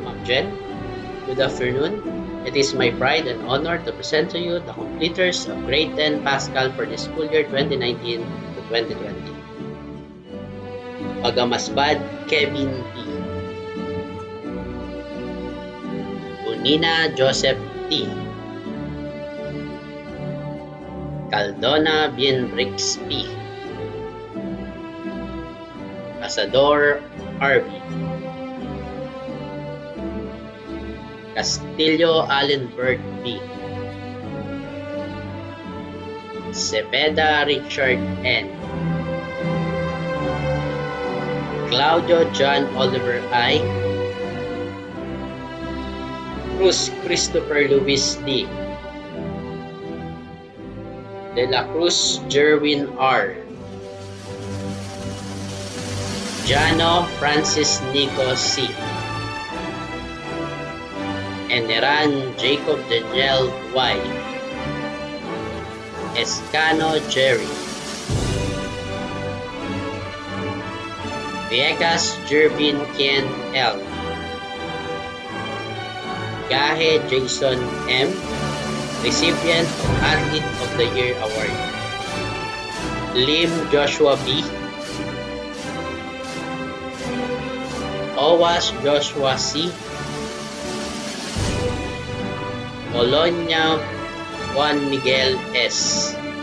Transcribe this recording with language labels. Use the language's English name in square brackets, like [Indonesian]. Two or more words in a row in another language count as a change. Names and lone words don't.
[English] Jen. Good afternoon. It is my pride and honor to present to you the completers of Grade 10 Pascal for the school year 2019 to 2020. Pagamasbad, Kevin P. Unina Joseph T. Caldona Bienbrix P. Asador RB. Castillo Allenberg B. Cepeda Richard N. Claudio John Oliver I. Cruz Christopher Luis D. De la Cruz Jerwin R. Jano Francis Nico C. Eneran Jacob Daniel Y. Escano Jerry. Viegas Jervin Ken L. Gahe Jason M. Recipient of Athlete of the Year Award. Lim Joshua B. Owas Joshua C. Bologna Juan Miguel S.